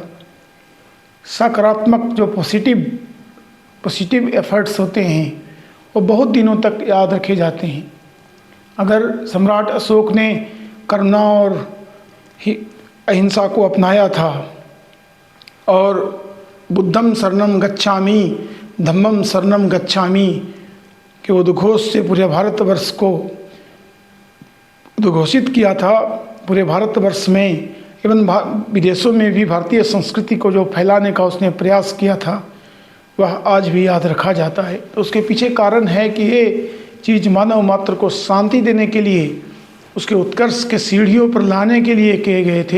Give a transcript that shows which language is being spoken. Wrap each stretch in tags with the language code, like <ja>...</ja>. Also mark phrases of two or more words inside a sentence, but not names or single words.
<hi>सकारात्मक जो</hi> <en>positive efforts</en> <hi>होते हैं वो बहुत दिनों तक याद रखे जाते हैं। अगर सम्राट अशोक ने करुणा और अहिंसा को अपनाया था और</hi> <pi>बुद्धम शरणम गच्छामि धम्मम शरणम गच्छामि</pi> <hi>के उद्घोष से पूरे भारतवर्ष को उद्घोषित किया था, पूरे भारतवर्ष में एवं विदेशों में भी भारतीय संस्कृति को जो फैलाने का उसने प्रयास किया था, वह आज भी याद रखा जाता है। तो उसके पीछे कारण है कि ये चीज़ मानव मात्र को शांति देने के लिए, उसके उत्कर्ष के सीढ़ियों पर लाने के लिए किए गए थे।</hi>